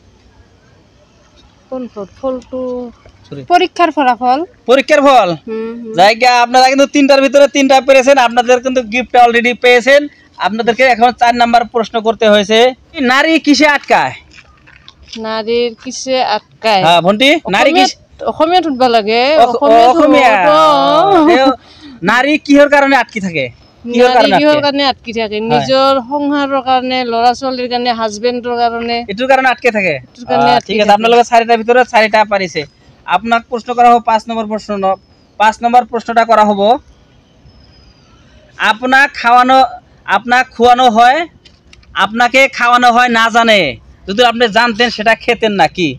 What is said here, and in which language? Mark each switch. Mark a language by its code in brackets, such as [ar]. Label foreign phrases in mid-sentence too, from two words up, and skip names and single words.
[bn] কোন ফল? ফলটু পরীক্ষার ফলাফল। পরীক্ষার ফল। জায়গা আপনারা কিন্তু 3টার ভিতরে 3টা পেরেছেন। আপনাদের কিন্তু [en] gift already [bn] পেয়েছেন। আপনাদেরকে এখন 4 নাম্বার প্রশ্ন করতে হয়েছে। নারী কিসে আটকায়? নারীর কিসে আটকায়? হ্যাঁ ভন্টি, নারী কিসে? অসমীয়া উঠবা লাগে। [as] অসমীয়া। নারী কিহর কারণে আটকি থাকে? কিহর কারণে আটকি থাকে? নিজৰ সংসাৰৰ কাৰণে, ল'ৰা ছোৱালীৰ কাৰণে, হাজবেণ্ডৰ কাৰণে, [bn] এটার কারণে আটকে থাকে। ঠিক আছে, আপনার লগে 4টার ভিতরে 4টা পারিছে। আপনাকে প্রশ্ন করা হবে 5 নম্বর প্রশ্ন। 5 নম্বর প্রশ্নটা করা হবে আপনাকে খাওয়ানো হয় না জানে, যদি আপনি জানতেন সেটা খেতেন না, কি?